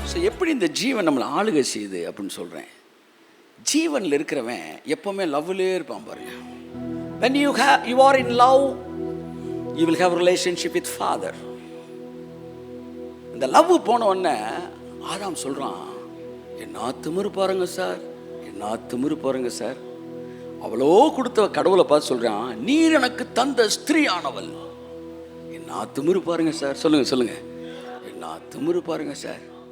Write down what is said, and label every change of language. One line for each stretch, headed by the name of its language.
Tamil: எப்படி இந்த ஜீவன் நம்மளை ஆளுகை செய்யுது அப்படின்னு சொல்கிறேன். ஜீவனில் இருக்கிறவன் எப்பவுமே லவ்லேயே இருப்பான் பாருங்க.
English: when you are in love, you will have a relationship with Father.
Tamil: இந்த லவ் போன உடனே ஆதாம் சொல்கிறான், என்ன திமிரு பாருங்க சார், என்ன திமிரு பாருங்க சார். அவ்வளோ கொடுத்த கடவுளை பார்த்து சொல்கிறான், நீர் எனக்கு தந்த ஸ்திரீ ஆனவள். என்ன திமிரு பாருங்க சார். சொல்லுங்க, என்ன திமிரு பாருங்க சார்.